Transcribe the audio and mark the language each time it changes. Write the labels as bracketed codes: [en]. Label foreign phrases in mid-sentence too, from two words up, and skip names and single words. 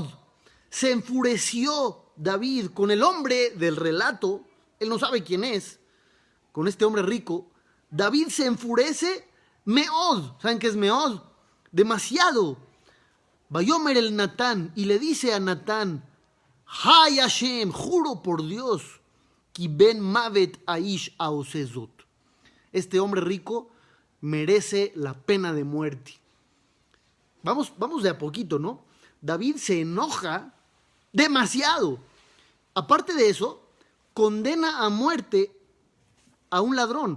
[es] Se enfureció David con el hombre del relato. Él no sabe quién es. Con este hombre rico. David se enfurece meod. ¿Saben qué es meod? Demasiado. [he] ויאמר אל נתן [es] y le dice a Natán, [he] חי השם, [es] juro por Dios, [he] כי בן מות האיש העושה זאת. [es] Este hombre rico merece la pena de muerte. Vamos de a poquito, ¿no? David se enoja demasiado. Aparte de eso, condena a muerte a un ladrón.